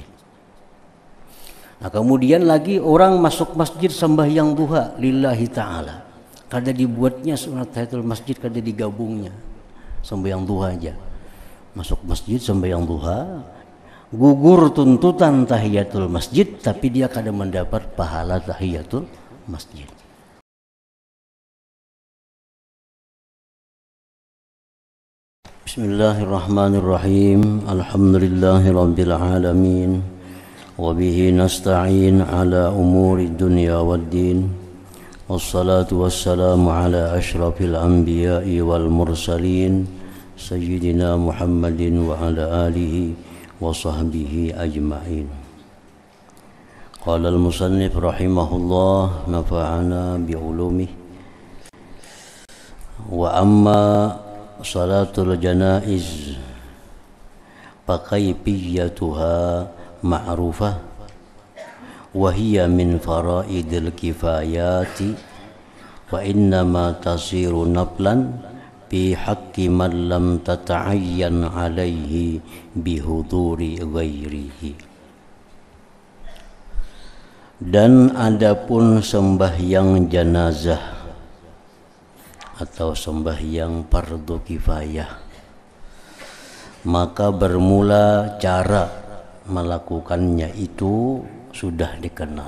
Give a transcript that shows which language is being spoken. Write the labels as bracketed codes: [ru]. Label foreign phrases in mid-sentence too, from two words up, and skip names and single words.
[bjn] Nah, kemudian lagi orang masuk masjid sembahyang duha [ar] لله تعالى. [bjn] Kada dibuatnya sunat [ar] تحية المسجد, [bjn] kada digabungnya. Sembahyang duha aja. Masuk masjid sembahyang duha, gugur tuntutan [ar] تحية المسجد, [bjn] tapi dia kada mendapat pahala [ar] تحية المسجد. بسم الله الرحمن الرحيم. الحمد لله رب العالمين وبه نستعين على أمور الدنيا والدين. والصلاة والسلام على أشرف الأنبياء والمرسلين سيدنا محمد وعلى آله وصحبه أجمعين. قال المصنف رحمه الله نفعنا بعلومه. وأما صلاة الجنائز فكيفيتها معروفة وهي من فرائض الكفاية وإنما تصير نفلا بحق من لم تتعين عليه بحضور غيره. [bjn] Dan adapun sembahyang jenazah atau sembahyang fardu kifayah, maka bermula cara melakukannya itu sudah dikenal.